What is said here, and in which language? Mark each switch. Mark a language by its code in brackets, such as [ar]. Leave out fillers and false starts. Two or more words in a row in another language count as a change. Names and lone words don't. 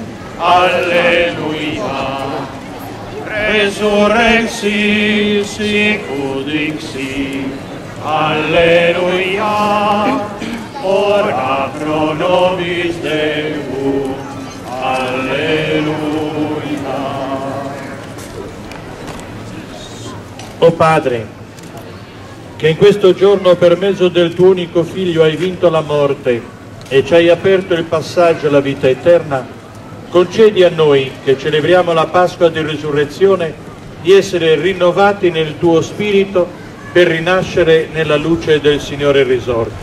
[la] alleluia, resurrexi sic dixi, alleluia, ora pro nobis Deum, alleluia. [it] O Padre, che in questo giorno per mezzo del tuo unico Figlio hai vinto la morte e ci hai aperto il passaggio alla vita eterna, concedi a noi, che celebriamo la Pasqua di Risurrezione, di essere rinnovati nel tuo Spirito per rinascere nella luce del Signore risorto.